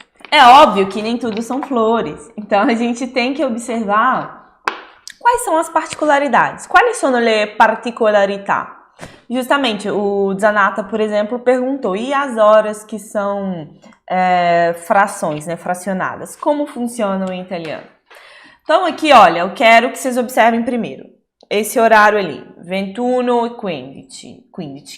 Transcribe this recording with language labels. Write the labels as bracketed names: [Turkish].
[Portuguese] É óbvio que nem tudo são flores. Então, a gente tem que observar quais são as particolaridades? [Italian] Quali sono le particolarità? [Portuguese] Justamente, o Zanata, por exemplo, perguntou, e as horas que são frações, né, fracionadas? Como funcionam em italiano? Então, aqui, olha, eu quero que vocês observem primeiro. Esse horário ali, 21:15.